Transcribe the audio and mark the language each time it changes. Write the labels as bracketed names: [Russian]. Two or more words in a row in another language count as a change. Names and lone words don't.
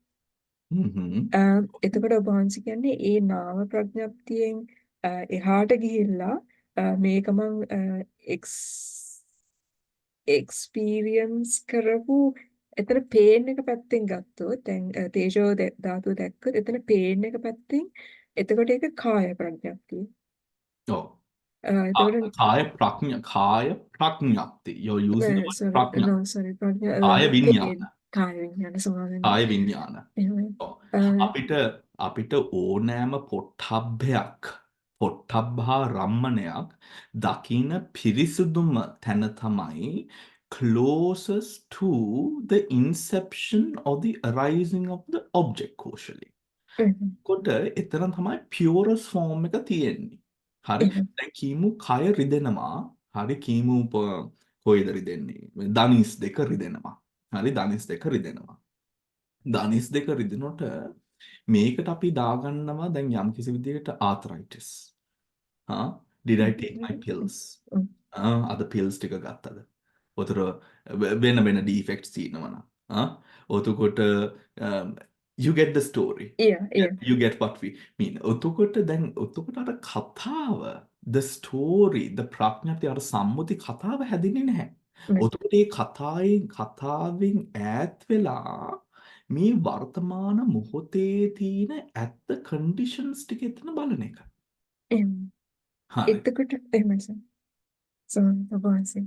[Sinhala] එතකොට ඔබ වහන්සේ කියන්නේ ඒ නාම ප්‍රඥප්තියෙන් එහාට ගිහිල්ලා මේක මං එක්ස්පීරියන්ස් කරපු එතන පේන් එක පැත්තෙන් ගත්තොත් දැන් තේජෝ ධාතුව දැක්කොත් එතන පේන් එක පැත්තෙන් එතකොට ඒක කාය ප්‍රඥප්තිය. ඔව්. කාය ප්‍රඥප්ති. [English] You're using the word ප්‍රඥා. No, sorry. [Sinhala] කාය විඤ්ඤාණ. කාය විඤ්ඤාණ සමාවෙන්න. කාය විඤ්ඤාණ. අපිට ඕනෑම පොට්ටබ්බා රම්මණයක් දකින පිරිසුදුම තැන තමයි [English] closest to the inception of the arising of the object causally. [Sinhala] කොට එතන තමයි [English] purest form [Sinhala] එක තියෙන්නේ. හරි. දැන් කීමු කය රිදෙනවා. හරි කීමු කොයිද රිදෙන්නේ? ධනිස් දෙක රිදෙනවා. හරි ධනිස් දෙක රිදෙනවා. ධනිස් දෙක රිදෙනකොට මේකට අපි දාගන්නවා දැන් යම් කිසි විදිහකට ආතරයිටිස්. [English] did I take my pills? [Sinhala] අද pills ටික ගත්තද? ඔතර වෙන වෙන defects තියෙනවා නම්. [English] ඔතකොට you get the story. Yeah. You get what we mean. [Sinhala] ඔතකොට අර කතාව, [English] the story, the [Sinhala] ප්‍රඥප්තිය අර සම්මුති කතාව හැදෙන්නේ නැහැ. ඔතකොට මේ කතාවෙන් ඈත් වෙලා මේ වර්තමාන මොහොතේ තියෙන ඇත්ත conditions ටික එතන බලන එක. හරි. එතකොට එහෙමයි සර්. ඔබ වහන්සේ.